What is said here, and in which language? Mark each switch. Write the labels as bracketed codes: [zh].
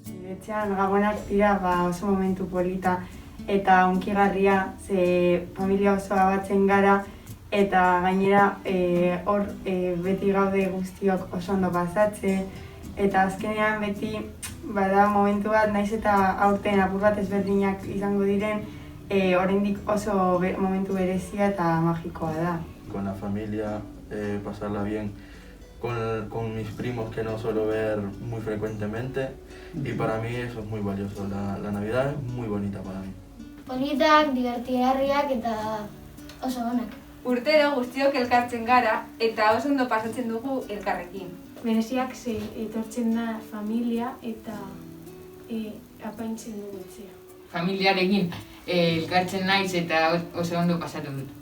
[eu] Etxean gabonak dira oso momentu polita eta hunkigarria, ze familia osoa batzen gara eta gainera hor beti gaude guztiok oso ondo pasatzen eta azkenean beti bada momentu bat, naiz eta aurten apur bat ezberdinak izango diren, oraindik oso momentu berezia eta magikoa da. [es] Con la familia, pasarla bien con mis primos que no suelo ver muy frecuentemente y para mí eso es muy valioso. La Navidad es muy bonita para mí. [eu] Politak, divertigarriak eta oso onak. Urtero guztiok elkartzen gara eta oso ondo pasatzen dugu elkarrekin. Bereziak ze etortzen da familia eta apaintzen dugu etxea. Familiarekin elkartzen naiz eta oso ondo pasatu dut.